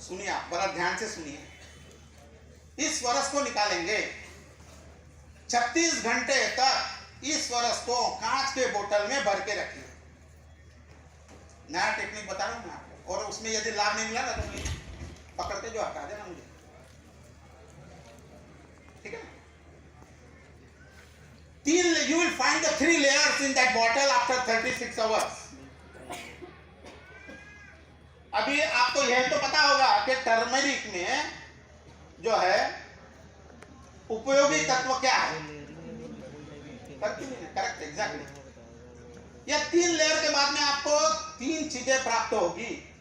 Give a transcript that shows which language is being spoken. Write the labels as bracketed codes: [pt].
[hi] सुनिए, आप बड़ा ध्यान से सुनिए। इस स्वरस को निकालेंगे, 36 घंटे तक इस स्वरस को कांच के बोतल में भर के रखिए। नया टेक्निक बता रहा हूं मैं आपको, और उसमें यदि लाभ नहीं मिला ना तो पकड़ के जो हटा देना मुझे, ठीक है। [en] You will find the 3 layers in that bottle after 36 hours. [hi] अभी आपको यह तो पता होगा कि टर्मरिक में जो है उपयोगी तत्व क्या है, करेक्ट, एग्जैक्टली। यह 3 लेयर के बाद में आपको 3 चीजें प्राप्त होगी।